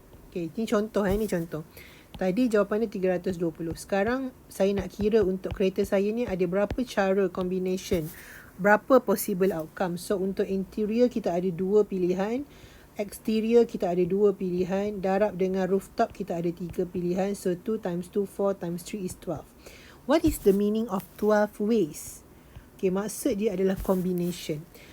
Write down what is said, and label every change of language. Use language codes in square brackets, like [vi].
[ms] Okay, ini contoh ni contoh. Tadi jawapannya 320. Sekarang saya nak kira untuk kereta saya ni ada berapa cara combination, berapa possible outcome. So untuk interior kita ada 2 pilihan, exterior kita ada 2 pilihan, darab dengan rooftop kita ada 3 pilihan. [en] So 2 times 2, 4 times 3 is 12. What is the meaning of 12 ways? [ms] Okay, maksud dia adalah combination.